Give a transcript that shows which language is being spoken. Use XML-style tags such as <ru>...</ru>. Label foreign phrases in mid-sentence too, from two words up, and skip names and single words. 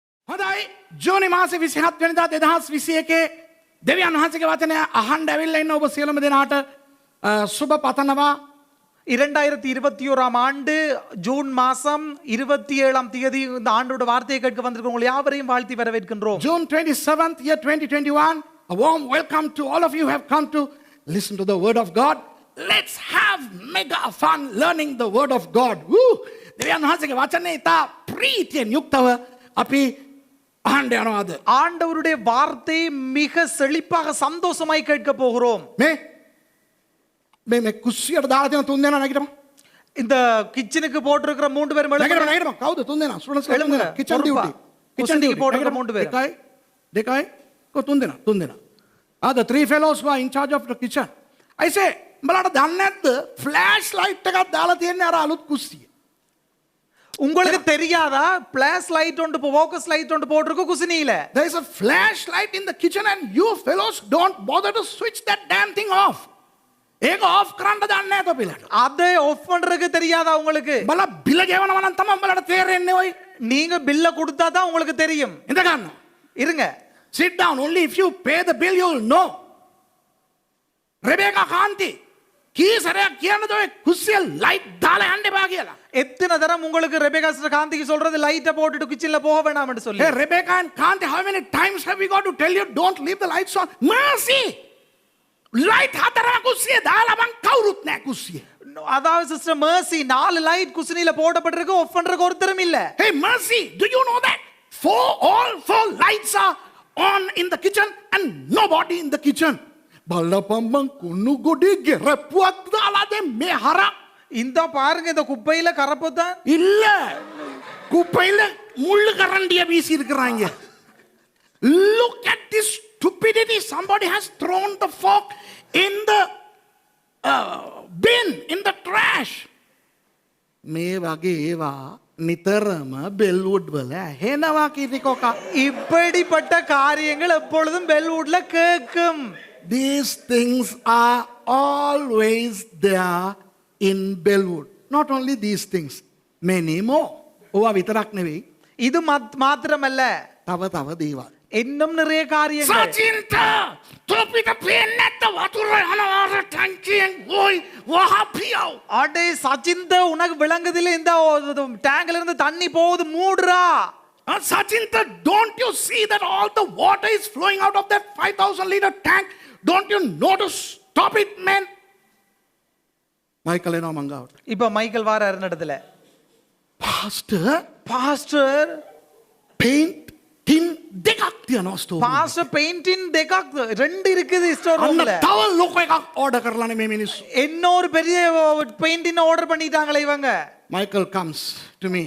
<si>හොඳයි ජූනි මාසේ 27 වෙනිදා 2021 දෙවියන් වහන්සේගේ වචනය අහන්න ඇවිල්ලා ඉන්න ඔබ සියලුම දෙනාට සුබ පතනවා.</si> <ta>2021 ஆண்டு ஜூன் மாசம் 27ஆம் தேதி இந்த ஆண்டோட வார்த்தையை கேட்க வந்திருக்கிற உங்களை யாவரையும் வாழ்த்தி வரவேற்கின்றோம்.</ta> <en>June 27th year 2021, a warm welcome to all of you who have come to listen to the word of God. Let's have mega fun learning the word of God. Woo!</en> <si>දෙවියන් වහන්සේගේ වචනේ ඉතා ප්‍රීතියෙන් යුක්තව අපි අහන්න යනවාද?</si> <ta>ஆண்டவருடைய வார்த்தை மிக செழிப்பாக சந்தோஷமாய் கேட்க போகிறோம்.</ta> <si>මේ කුස්සියට දාලා තියෙන තුන් දෙනා නැගිටම.</si> <ta>இந்த கிச்சனுக்கு போட்டிருக்கிற மூன்று பேர்</ta> <si>නැගිටම කවුද තුන් දෙනා? ස්ටුඩන්ට්ස්</si> <ta>எழும்புங்க.</ta> <en>kitchen duty.</en> <ta>கிச்சனுக்கு போட்டிருக்கிற மூன்று பேர்.</ta> <si>දෙකයි කො තුන් දෙනා.</si> <en>The three fellows who are in charge of the kitchen. I say</en> <si>උඹලාට දන්නේ නැද්ද</si> <en>flash light</en> <si>එකක් දාලා තියෙන්නේ අර අලුත් කුස්සිය.</si> <ta>உங்களுக்கு தெரியாதா</ta> <en>flash light</en> <ta>ஒன்று</ta> <en>focus light</en> <ta>ஒன்று போட்டிருக்கு குசினியில.</ta> <en>There is a flash light in the kitchen and you fellows don't bother to switch that damn thing off.</en> <si>ඒක off කරන්න දන්නේ නැහැ තොපිලට.</si> <ta>அதை ஆஃப் பண்றதுக்கு தெரியாதா உங்களுக்கு?</ta> <si>බල බිල ගෙවනවා නම් තමයි උඹලට තේරෙන්නේ ඔයි.</si> <ta>நீங்க பில்ல கொடுத்தா தான் உங்களுக்கு தெரியும்.</ta> <si>ඉඳ ගන්න.</si> <ta>இருங்க.</ta> <en>Sit down. Only if you pay the bill you will know.</en> <si>රෙබේකා කාන්ති කීසරයක් කියන්නද ඔය කුස්සිය ලයිට් දාලා යන්න එපා කියලා.</si> <ta>எத்தனை தரம் உங்களுக்கு ரெபேகா சிஸ்டர் காந்திக்கு சொல்றது லைட்டை போட்டுட்டு கிச்சன்ல போக வேண்டாம்னு சொல்லி.</ta> <en>Hey Rebecca and Kanti, how many times have we got to tell you don't leave the lights on?</en> <si>Mercy! Light හතරක් කුස්සිය දාලා මං කවුරුත් නැහැ කුස්සිය.</si> <ta>அதாவது சிஸ்டர் மர்சி 4 லைட் குசினில போடப்பட்டிருக்கு ஆஃப் பண்றதுக்கு ஒருத்தரும் இல்ல.</ta> <en>Hey Mercy, do you know that all four lights are on in the kitchen and nobody in the kitchen?</en> <si>බලපම්මන් කුණු ගොඩේ ගෙරප්පුවක් දාලා දැන් මේ හරක්</si> <ta>இந்த பாருங்க இந்த குப்பையில கரப்பதான் இல்ல குப்பையில முள்ளு கரண்டிய வீசி இருக்கிறாங்க.</ta> <en>Look at this stupidity. Somebody has thrown the fork in the bin, in the trash.</en> <si>මේ වගේ ඒවා නිතරම බෙල්වුඩ් වල ඇහෙනවා කිරිකොකා.</si> <ta>இப்படிப்பட்ட காரியங்கள் எப்பொழுதும் பெல்வுட்ல கேட்கும்.</ta> <en>These things are always there in Bellwood. Not only these things, many more.</en> <si>ඕවා විතරක් නෙවෙයි.</si> <ta>இது மாத்திரமல்ல</ta> <si>තව දේවල්.</si> <ta>இன்னும் நிறைய காரியங்கள்.</ta> <si>සචින්ත තොපිට පේන්නේ නැත්ත වතුර යනවා ටැංකියෙන් ஓய் වහපියව.</si> <ta>அடே சச்சிந்த உனக்கு விளங்குதில்ல இந்த டேங்க்ல இருந்து தண்ணி போகுது மூடுறா.</ta> <en>Sachinta, don't you see that all the water is flowing out of that 5,000 liter tank? Don't you know to stop it, man?</en> <si>Michael එනවා මංගාවට.</si> <ta>இப்ப மைக்கேல் வாராரு நடத்துல.</ta> <si>Pastor</si> <en>paint tin</en> <si>දෙකක් තියනවා ස්ටෝර්.</si> <ta>பாஸ்டர் பெயிண்டின் දෙකක් ரெண்டு இருக்குது</ta> <en>store roomல.</en> <si>තව ලොකු එකක් ඕඩර් කරලානේ මේ මිනිස්සු.</si> <ta>இன்னொரு பெரிய பெயிண்டின் ஆர்டர் பண்ணிட்டாங்களே இவங்க.</ta> <en>Michael comes to me.</en>